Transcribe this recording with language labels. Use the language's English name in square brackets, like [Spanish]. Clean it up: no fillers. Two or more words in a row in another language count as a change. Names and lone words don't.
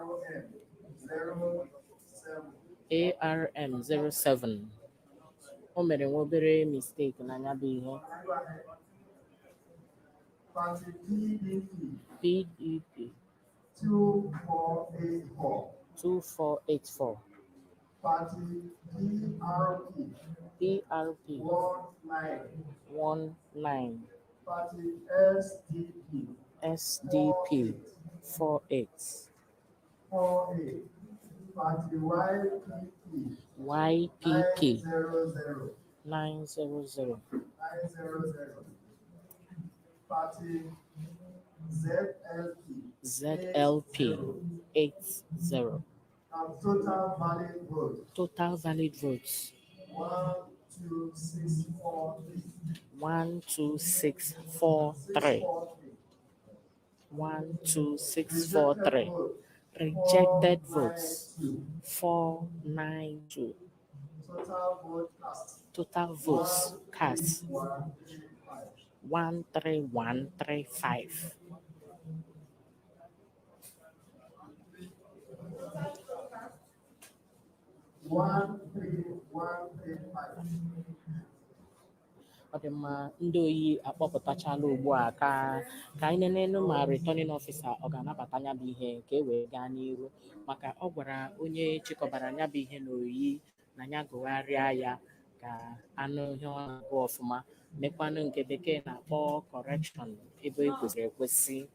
[English] ARM 07. ARM 07. [Igbo] O mere nwa obere mistake na ya bụ ihe. [English] Party PDP PDP 2484. 2484. Party DRP PRP 19. 19. Party SDP SDP 48. 48. Party YPP YPP 900. 900. 900. Party ZLP ZLP 80. And total valid vote Total valid votes 12643. 12643. 12643. Rejected Rejected vote votes 492. Total vote cast Total votes cast 13135. 13135. One three five. [Igbo] Ọ dị mma, ndị oyi akpọpụtachala ugbu a ka anyị nenenu ma [English] returning officer [Igbo] ọ ga-anabata nya bụ ihe ka e wee gaa n'iru, maka ọ gwara onye chịkọbara nya bụ ihe n'oyi na ya gụgharịa ya ka anụ ihe ọ na-agụ ọfụma, mekwanụ nke bekee na-akpọ correction ebe e kwesịrị ekwesị.